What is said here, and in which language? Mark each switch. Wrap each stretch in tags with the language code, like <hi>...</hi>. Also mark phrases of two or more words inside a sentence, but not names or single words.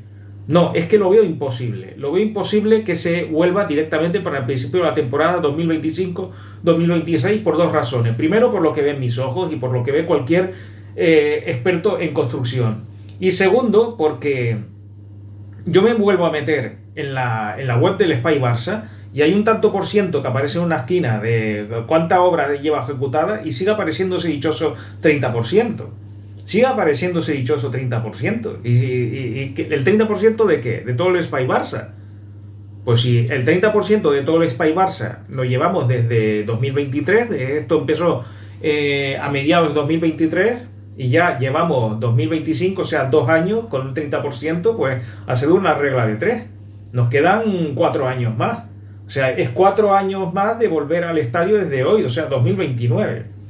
<es>No, es que lo veo imposible. Lo veo imposible que se vuelva directamente para el principio de la temporada 2025-2026 por dos razones. Primero, por lo que ven mis ojos y por lo que ve cualquier experto en construcción. Y segundo, porque yo me vuelvo a meter en la web del Espai Barça y hay un tanto por ciento que aparece en una esquina de cuánta obra lleva ejecutada y sigue apareciendo ese dichoso 30%. Sigue apareciendo ese dichoso 30%. ¿Y el 30% de qué? De todo el Espai Barça. Pues si el 30% de todo el Espai Barça lo llevamos desde 2023, esto empezó a mediados de 2023, y ya llevamos 2025, o sea, 2 años con un 30%, pues ha sido una regla de 3. Nos quedan 4 años más. O sea, es 4 años más de volver al estadio desde hoy, o sea, 2029.</es>